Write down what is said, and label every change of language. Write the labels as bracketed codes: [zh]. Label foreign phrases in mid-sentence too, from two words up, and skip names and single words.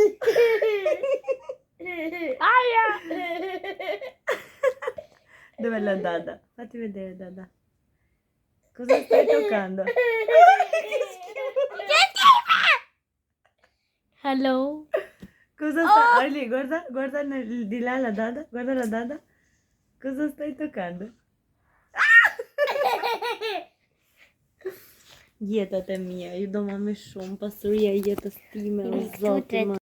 [it] Aia! Dov'è la Dada? Fatti vedere Dada. Cosa stai toccando? Hello. Cosa sta... Arli, guarda, di là la Dada. Guarda la Dada. Cosa stai toccando? [sq] Jeta e mia, ju do ma me shumë, pasuria e jetës time, o zoti më.